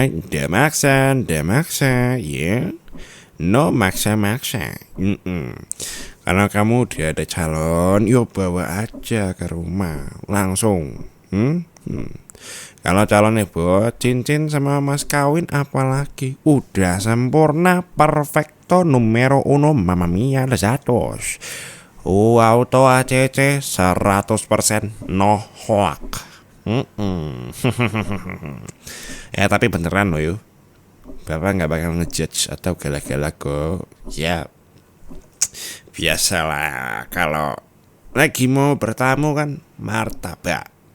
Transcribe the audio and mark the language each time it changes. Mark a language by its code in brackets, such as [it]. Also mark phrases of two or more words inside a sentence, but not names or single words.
[id] Nggak maksa ya. No maksa. Karena kamu udah ada calon, yuk bawa aja ke rumah langsung. Kalau calonnya buat cincin sama mas kawin apalagi udah sempurna, [it] perfecto, numero uno, mamma mia, lezatos. [id] Auto ACC 100% [en] no hoax. [id] Ya tapi beneran loh yuk, bapak gak bakal ngejudge atau galak-galak kok. Ya Biasalah kalau lagi mau bertamu kan martabak.